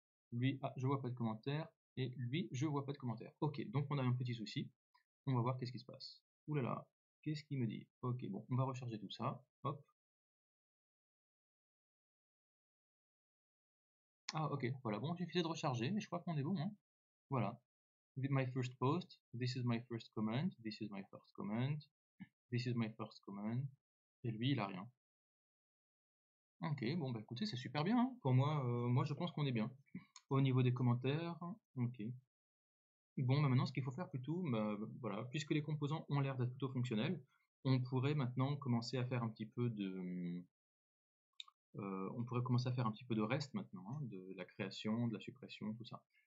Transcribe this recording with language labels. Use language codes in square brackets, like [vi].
[fr] Lui, ah, je vois pas de commentaire. Et lui, je vois pas de commentaire. Ok, donc on a un petit souci. On va voir qu'est-ce qui se passe. Ouh là là, qu'est-ce qu'il me dit? Ok, bon, on va recharger tout ça. Hop. Ah ok, voilà, bon, il suffisait de recharger, mais je crois qu'on est bon, hein. Voilà. [en] My first post, this is my first comment, this is my first comment, this is my first comment. [fr] Et lui, il a rien. Ok, bon bah écoutez, c'est super bien, hein. Pour moi, moi je pense qu'on est bien. Au niveau des commentaires, ok. Bon, bah maintenant ce qu'il faut faire plutôt, bah, voilà, puisque les composants ont l'air d'être plutôt fonctionnels, on pourrait maintenant commencer à faire un petit peu de, on pourrait commencer à faire un petit peu de reste maintenant, hein, de la création, de la suppression, tout ça.